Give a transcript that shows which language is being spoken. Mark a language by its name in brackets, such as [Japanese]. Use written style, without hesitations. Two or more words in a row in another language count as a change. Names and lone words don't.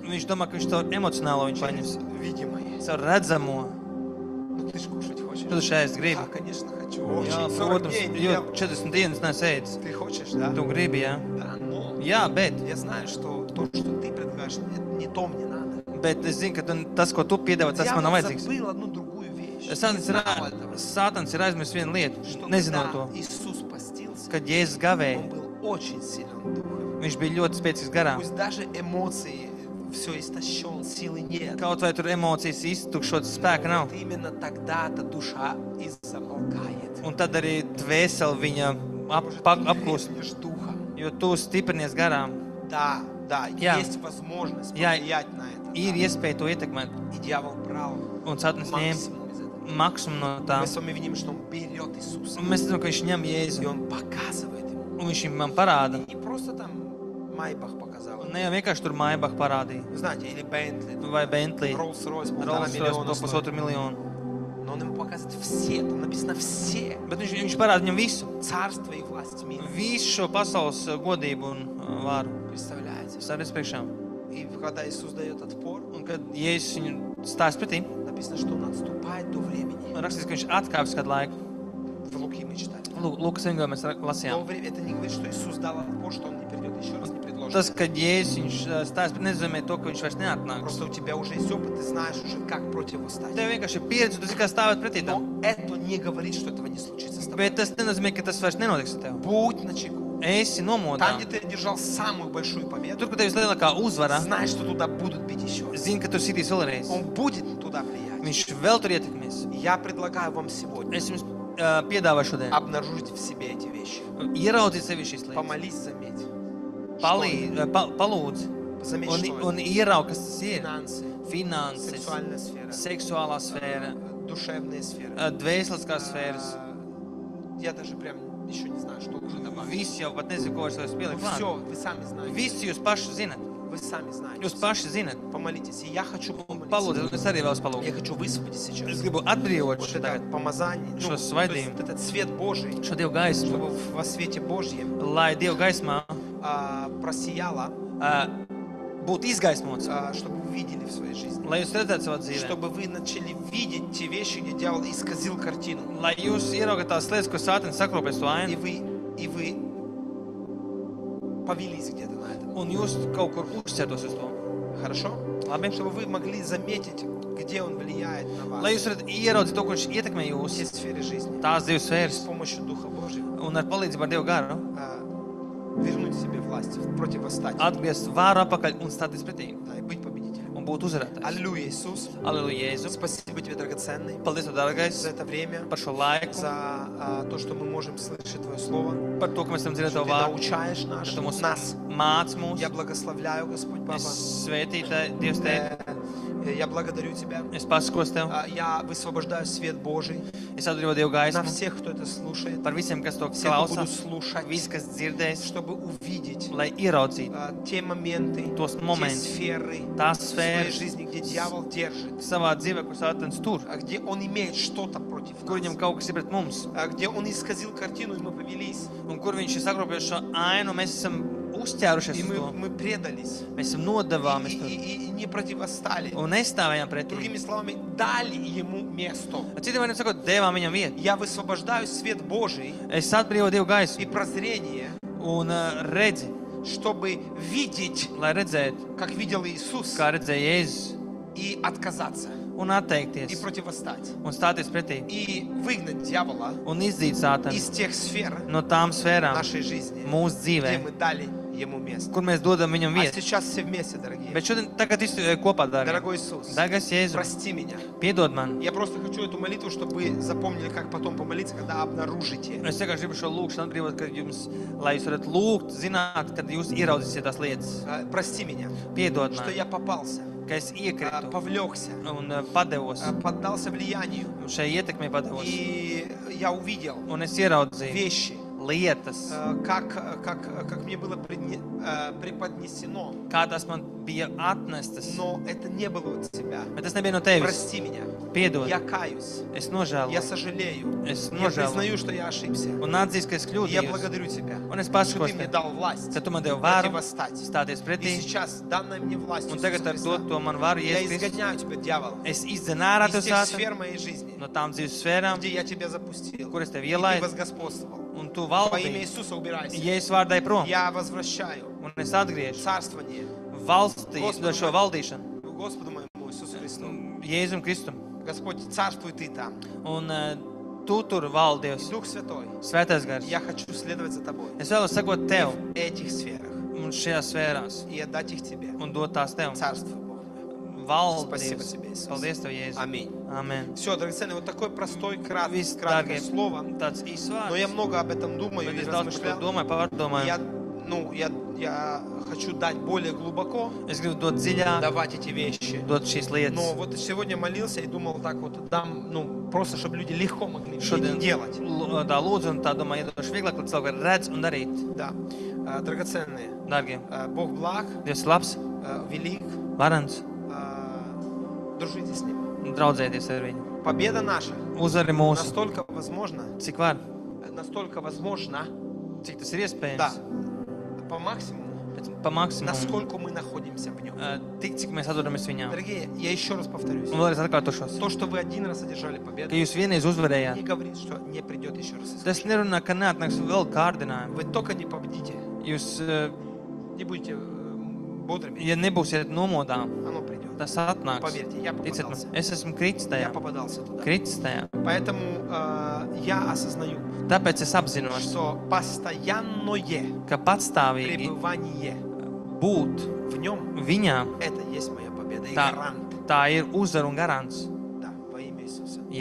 [Latvian] viņš domā, ka viņš to emocionālo viņu paņems. [Russian] через видимое. [Latvian] Caur redzamo, [Russian] Ну ты ж кушать хочешь? [Latvian] tu šeit gribi. [Russian] Да, конечно, хочу. [Latvian] Jā, [Russian] Очень. 40 [Latvian] protams, [Russian] дней не [Latvian] jo [Russian] ел. [Latvian] 40 dienas nesēdz. [Russian] Ты хочешь, да? [Latvian] Tu gribi, jā. [Russian] Да, но [Latvian] Jā, bet [Russian] я знаю, что то, что ты предлагаешь, не то мне надо. [Latvian] es zinu, ka tas, ko tu piedāvā, tas man nav [Russian] Дьявол [Latvian] vajadzīgs. [Russian] забыл одну другую вещь. [Latvian] Sātans [Russian] Не знал этого. [Latvian] ir aizmirsis vienu lietu, [Russian] Что [Latvian] nezinot [Russian] когда [Latvian] to, [Russian] Иисус постился, [Latvian] kad Jēzus [Russian] он [Latvian] gavēja, [Russian] был очень силен духом. [Latvian] viņš bija ļoti spēcīgs garā. [Russian] Пусть даже эмоции, все истощен, силы нет. [Latvian] Kaut vai tur emocijas iztukšotas, spēka nav. [Russian] Вот именно тогда-то душа и замолкает. [Latvian] Un tad arī dvēseli viņa [Russian] Может, ты [Latvian] apklūst, [Russian] крепнешь духом. [Latvian] jo tu stiprinies garām. [Russian] Да, [Latvian] Jā. [Russian] есть возможность [Latvian] Jā. [Russian] повлиять на это. [Latvian] Ir [Russian] да. [Latvian] iespēja to ietekmēt. [Russian] И дьявол брал [Latvian] Un Sātans ņēma [Russian] максимум из этого. [Latvian] maksimumu no tā. [Russian] Мы с вами видим, что он берет Иисуса. [Latvian] Un mēs zinām, ka viņš ņem [Russian] И [Latvian] Jēzu. [Russian] он показывает ему. [Latvian] Un viņš man parāda. [Russian] Не просто там Майбах показал. [Latvian] Ne jau vienkārši tur Maybach parādīja. [Russian] Вы знаете, или Бентли, [Latvian] Vai Bentley. [Russian] Rolls-Royce, 1,5 [Latvian] Rolls-Royce [Russian] миллиона [Latvian] par [Russian] стоит. [Latvian] 1,5 miljonu. [Russian] Но он ему показывает все, там написано все. [Latvian] Bet viņš parāda viņam visu. [Russian] Царство и власть мира. [Latvian] Visu šo pasaules godību un varu. [Russian] Представляете? [Latvian] Stāties priekšā. [Russian] И когда Иисус дает отпор, [Latvian] Un kad Jēzus viņu stājas pretī, [Russian] написано, что он отступает до времени. [Latvian] rakstīts, ka viņš atkāpjas kādu laiku. [Russian] В Луки мы читали. [Latvian] Lūkas Evangelijā mēs [Russian] До [Latvian] lasījām. [Russian] времени. Это не говорит, что Иисус дал отпор, что он не придет еще раз, не предложит. [Latvian] Tas, ka Jēzus viņš stājas pretī, nenozīmē to, ka viņš vairs neatnāks. [Russian] Просто у тебя уже есть опыт, ты знаешь уже, как противостоять. [Latvian] Tev vienkārši ir pieredze, tu zini, kā stāvēt pretī tam. [Russian] Но это не говорит, что этого не случится с тобой. [Latvian] Bet tas nenozīmē, ka tas vairs nenotiks ar tevi. [Russian] Будь начеку. [Latvian] Esi nomodā. [Russian] Там, где ты одержал самую большую победу, [Latvian] Tur, kur tev vislielākā uzvara, [Russian] знай, что туда будут бить еще. [Latvian] zini, ka tur sitīs vēlreiz. [Russian] Он будет туда влиять. [Latvian] Viņš vēl tur ietekmēs. [Russian] Я предлагаю вам сегодня [Latvian] Es jums piedāvāju šodien. [Russian] обнаружить в себе эти вещи. [Latvian] Ieraudzīt sevi šīs lietas. [Russian] Помолись, заметь. [Latvian] Palūdz. [Russian] Заметь, [Latvian] Un, [Russian] что это. [Latvian] un ieraug, kas tas ir. [Russian] Финансы, [Latvian] Finanses, [Russian] сексуальная сфера, [Latvian] seksuālā sfēra, [Russian] душевная сфера. [Latvian] dvēseliskās sfēras. [Russian] Я даже прям еще не знаю, что уже добавить. [Latvian] Visi jau pat nezinu, ko es vēl pieliku klāt. [Russian] Все, вы сами знаете. [Latvian] Visi jūs paši zinat. [Russian] Вы сами знаете. [Latvian] Jūs paši zinat. [Russian] Помолитесь. И я хочу помолиться. [Latvian] Palūdziet, un es arī vēlos [Russian] Я [Latvian] palūgt. [Russian] хочу высвободить [Latvian] Es [Russian] сейчас. [Latvian] gribu atbrīvot [Russian] Вот [Latvian] šo, [Russian] это вот помазание, Что то с есть свадьбой? вот этот свет Божий, [Latvian] šo Dievu gaismu, [Russian] чтобы во свете Божьем [Latvian] lai Dievu gaismā [Russian] просияло, [Latvian] būtu izgaismots, [Russian] чтобы вы видели в своей жизни. [Latvian] lai jūs redzētu savā dzīvē. [Russian] Чтобы вы начали видеть те вещи, где дьявол исказил картину. [Latvian] Lai jūs ieraugat tās lietas, ko Sātans sakropēs to [Russian] И [Latvian] ainu, [Russian] вы повелись где-то на этом. [Latvian] un jūs kaut kur uzķertos uz to. [Russian] Хорошо? [Latvian] Labi? [Russian] Чтобы вы могли заметить, где он влияет на [Latvian] Lai [Russian] вас. [Latvian] jūs varat ieraudzīt to, kurš ietekmē [Russian] В [Latvian] jūs, [Russian] все сферы жизни. [Latvian] tās divas [Russian] С [Latvian] sfēras, [Russian] помощью Духа Божьего. [Latvian] un ar palīdzību ar Dievu garu [Russian] Вернуть себе власть, противостать. [Latvian] atgriezt vāru atpakaļ un stāties pretī [Russian] Да, и быть победителем. [Latvian] un būt uzvarētājs. [Russian] Аллилуйя, Иисус. [Latvian] Aleluja, Jēzu. [Russian] Спасибо тебе, драгоценный, [Latvian] Paldies, tev, dārgais, [Russian] за это время, [Latvian] par šo laiku, [Russian] за то, что мы можем слышать Твое Слово. [Latvian] par to, ka mēs varam dzirdēt [Russian] Что [Latvian] tavu [Russian] Ты [Latvian] vārdu, [Russian] научаешь [Latvian] ka tu [Russian] нас. [Latvian] māc mūs. [Russian] Я благословляю, Господь Папа. [Latvian] Es svētīju Dievs tevi. [Russian] Я благодарю Тебя. [Latvian] Es pasakos tev. [Russian] Я высвобождаю свет Божий [Latvian] Es atbrīvoju Dievu [Russian] на [Latvian] gaismu [Russian] всех, кто это слушает. [Latvian] par visiem, kas to [Russian] Все, кто будут [Latvian] klausās, [Russian] слушать, [Latvian] visi, kas dzirdēs, [Russian] чтобы увидеть [Latvian] lai ieraudzītu [Russian] те моменты, [Latvian] tos [Russian] те [Latvian] momentus, [Russian] сферы [Latvian] tās [Russian] в своей [Latvian] sfēras [Russian] жизни, где дьявол держит, [Latvian] savā dzīvē, kur Sātans tur, [Russian] где он имеет что-то против [Latvian] kur viņam [Russian] нас, [Latvian] kaut kas ir pret mums, [Russian] где он исказил картину, и мы повелись, [Latvian] un kur viņš ir sakropējis šo ainu, mēs esam uzķērušies [Russian] и [Latvian] uz to. [Russian] мы предались, [Latvian] Mēs esam nodevāmies tur [Russian] и не противостали. [Latvian] un nestāvējām pretī. [Russian] Другими словами, дали ему место. [Latvian] Citiem vārdiem sakot, devām viņam vietu. [Russian] Я высвобождаю свет Божий [Latvian] Es atbrīvoju Dievu [Russian] и [Latvian] gaismu [Russian] прозрение, [Latvian] un redzi, [Russian] чтобы видеть, [Latvian] lai redzētu, [Russian] как видел Иисус, [Latvian] kā redzēja Jēzus, [Russian] и отказаться, [Latvian] un [Russian] и [Latvian] atteikties, [Russian] противостать, [Latvian] un stāties pretī, [Russian] и выгнать дьявола [Latvian] un izdzīt Sātanu [Russian] из тех сфер [Latvian] no tām sfērām [Russian] нашей жизни, [Latvian] mūsu [Russian] где [Latvian] dzīvē, [Russian] мы дали ему место. [Latvian] kur mēs dodam viņam [Russian] А [Latvian] vietu. [Russian] сейчас все вместе, дорогие. [Latvian] Bet šodien tagad visi kopā dārgi. [Russian] Дорогой Иисус, [Latvian] Dārgais Jēzu, [Russian] прости меня. [Latvian] piedod man. [Russian] Я просто хочу эту молитву, чтобы вы запомнили, как потом помолиться, когда обнаружите. [Latvian] Es vienkārši gribu šo lūgšanu atbrīvot, kad jums, lai jūs varat lūgt, zināt, kad jūs ieraudzīsiet tās lietas. [Russian] Прости меня, [Latvian] Piedod [Russian] что [Latvian] man, [Russian] я попался, [Latvian] ka es iekritu [Russian] повлекся, [Latvian] un padevos, [Russian] поддался влиянию. [Latvian] un šai ietekmei padevos. [Russian] И я увидел [Latvian] Un es ieraudzīju [Russian] вещи, [Latvian] lietas, [Russian] как мне было преподнесено, [Latvian] kā tas man bija atnestas. [Russian] но это не было от тебя. [Latvian] Bet tas nebija no tevis. [Russian] Прости меня. [Latvian] Piedod, [Russian] Я каюсь, [Latvian] es [Russian] я [Latvian] nožēloju, [Russian] сожалею, [Latvian] es [Russian] я [Latvian] nožēloju. [Russian] признаю, что я ошибся. [Latvian] Un atzīstu, ka es [Russian] И я [Latvian] kļūdījos. [Russian] благодарю тебя, [Latvian] Un es [Russian] что [Latvian] pasakos [Russian] ты мне [Latvian] tev, [Russian] дал власть [Latvian] ka tu man devi varu [Russian] противостать. [Latvian] stāties [Russian] И [Latvian] pretī. [Russian] сейчас данная мне власть [Latvian] Un [Russian] Иисуса [Latvian] tagad ar [Russian] Христа, [Latvian] to man varu [Russian] я [Latvian] Jēzus Kristus. [Russian] изгоняю тебя, дьявол, [Latvian] Es izdzenu ārā to [Russian] из тех [Latvian] Sātanu [Russian] сфер моей жизни, [Latvian] no tām dzīves sfērām, [Russian] где я тебя запустил, [Latvian] kur es tevi [Russian] и ты [Latvian] ielaidu, [Russian] возгосподствовал. [Latvian] un tu [Russian] Во имя [Latvian] valdīji. [Russian] Иисуса убирайся. [Latvian] Jēzus vārdā ir prom, [Russian] Я возвращаю [Latvian] un es atgriežu [Russian] царствование [Latvian] valstī, [Russian] Господу [Latvian] šo valdīšanu [Russian] Господу моему Иисусу Христу. [Latvian] Jēzum Kristum. [Russian] Господь, царствуй Ты там. [Latvian] Un tu tur valdi, Dievs, [Russian] Дух Святой, [Latvian] Svētais gars. [Russian] я хочу следовать за Тобой [Latvian] Es vēlos sakot tev [Russian] в этих сферах [Latvian] un šajās sfērās [Russian] и отдать их Тебе. [Latvian] un dot tās tev. [Russian] Царствуй, Бог мой. [Latvian] Valdi, [Russian] Спасибо [Latvian] Dievs. [Russian] тебе, Иисус. [Latvian] Paldies tev, Jēzu. [Russian] Аминь. [Latvian] Amen. [Russian] Все, драгоценный, вот такой простой, [Latvian] Viss, [Russian] краткое [Latvian] dārgie, [Russian] слово. [Latvian] tāds īsts [Russian] Но я [Latvian] vārds. [Russian] много об этом думаю [Latvian] Bet [Russian] и [Latvian] es daudz par to [Russian] размышлял. [Latvian] domāju, [Russian] Я, [Latvian] pārdomāju. [Russian] я хочу дать более глубоко, [Latvian] Es gribu dot dziļāk, [Russian] давать эти вещи. [Latvian] dot šīs lietas. [Russian] Но вот сегодня молился и думал так вот, дам, ну, просто чтобы люди легко могли [Latvian] Šodien [Russian] делать. [Latvian] tā lūdzu un tā domāju, iedošu vieglāk, lai cilvēki redz un darīt. [Russian] Да. Драгоценные. [Latvian] Dārgie, [Russian] Бог благ, [Latvian] Dievs ir labs, [Russian] велик. [Latvian] varans, [Russian] Дружите с Ним. [Latvian] un draudzēties ar viņu. [Russian] Победа наша [Latvian] Uzvari mūsu, [Russian] настолько возможна, [Latvian] cik var, cik tas ir [Russian] да, [Latvian] iespējams, [Russian] по максимуму, [Latvian] pa maksimumu, [Russian] насколько мы находимся в Нем. [Latvian] tik, cik mēs atrodamies viņā. [Russian] Дорогие, я еще раз повторюсь. [Latvian] Un vēlreiz atkārtošos, [Russian] То, что вы один раз одержали [Latvian] ka [Russian] победу, [Latvian] jūs vienreiz [Russian] не [Latvian] uzvarējāt. [Russian] говорит, что не придет еще раз. [Latvian] Tas nerunā, ka neatnāks vēl kārdinājumi. [Russian] Вы только не победите, [Latvian] Jūs, [Russian] не будете бодрыми, [Latvian] ja nebūsiet nomodā, [Russian] оно придет. [Latvian] tas atnāks. [Russian] Поверьте, я [Latvian] Ticiet man, [Russian] попадался. [Latvian] es esmu kritis [Russian] Я [Latvian] tajā. [Russian] попадался туда. [Latvian] Kritis tajā. [Russian] Поэтому я осознаю, [Latvian] Tāpēc es apzinos, [Russian] что постоянное [Latvian] ka patstāvīgi [Russian] пребывание [Latvian] būt [Russian] в Нем, [Latvian] viņā, [Russian] это есть моя победа и [Latvian] tā, [Russian] гарант. [Latvian] tā ir uzvara un garants. [Russian] Да, во имя Иисуса.